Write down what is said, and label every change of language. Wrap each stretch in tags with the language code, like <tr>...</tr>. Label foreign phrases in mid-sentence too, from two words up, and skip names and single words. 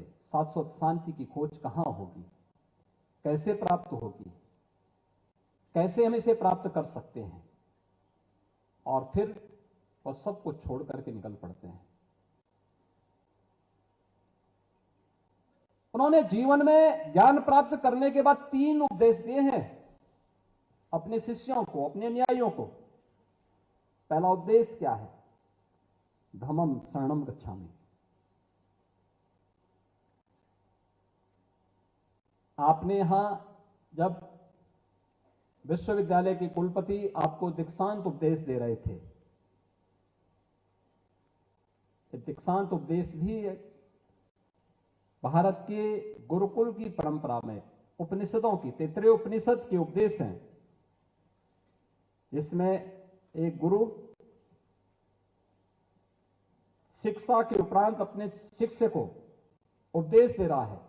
<hi>शाश्वत शांति की खोज कहां होगी, कैसे प्राप्त होगी, कैसे हम इसे प्राप्त कर सकते हैं, और फिर वह सब कुछ छोड़ करके निकल पड़ते हैं। उन्होंने जीवन में ज्ञान प्राप्त करने के बाद 3 उपदेश दिए हैं अपने शिष्यों को, अपने अनुयायियों को। पहला उपदेश क्या है?</hi> <pi>धम्मं शरणं गच्छामि।</pi> <hi>आपने यहां जब विश्वविद्यालय के कुलपति आपको दीक्षांत उपदेश दे रहे थे, दीक्षांत उपदेश भी भारत के गुरुकुल की परंपरा में उपनिषदों की, 33 उपनिषद के उपदेश हैं, जिसमें एक गुरु शिक्षा के उपरांत अपने शिष्य को उपदेश दे रहा है।</hi>